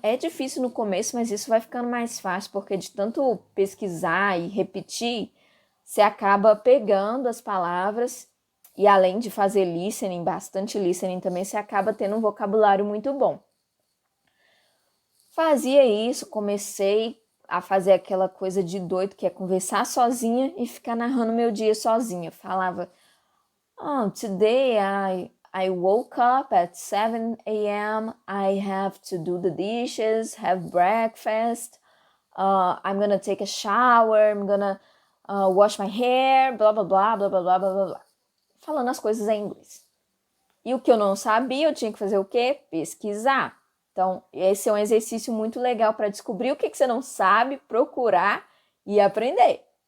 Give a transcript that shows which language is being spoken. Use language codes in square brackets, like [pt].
[pt] É difícil no começo, mas isso vai ficando mais fácil, porque de tanto pesquisar e repetir, você acaba pegando as palavras e além de fazer listening, bastante listening também, você acaba tendo um vocabulário muito bom. Fazia isso, comecei a fazer aquela coisa de doido, que é conversar sozinha e ficar narrando meu dia sozinha. [en] Falava, today I woke up at 7 a.m. I have to do the dishes, have breakfast. I'm gonna take a shower. I'm gonna wash my hair. [pt] Blá, blá, blá, blá, blá, blá, blá, blá. Falando as coisas em inglês. E o que eu não sabia, eu tinha que fazer o quê? Pesquisar. Então, esse é um exercício muito legal para descobrir o que você não sabe, procurar e aprender.